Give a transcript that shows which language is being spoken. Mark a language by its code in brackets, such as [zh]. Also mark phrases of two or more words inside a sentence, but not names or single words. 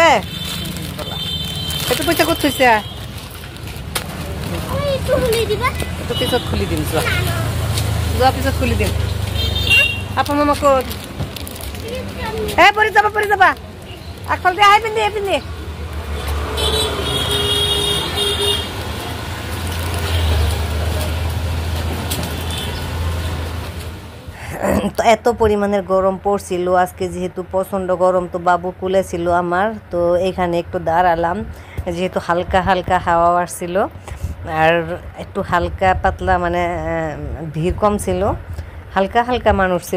[as] সেইটো পইচা ক'ত থৈছা? এইটো পিছত খুলি দিম, যোৱা পিছত খুলি দিম। আপা মামা ক'ত? পৰি যাবা আগফাল দিয়ে, পিন্ধি। [bn] তো এত পরিমাণের গরম পড়ছিল আজকে, যেহেতু প্রচণ্ড গরম। তো বাবু কুলে ছিল আমার, তো এখানে একটু দাঁড়ালাম, যেহেতু হালকা হালকা হাওয়া আসছিল আর একটু হালকা পাতলা মানে ভিড় কম ছিল, হালকা হালকা মানুষ ছিল।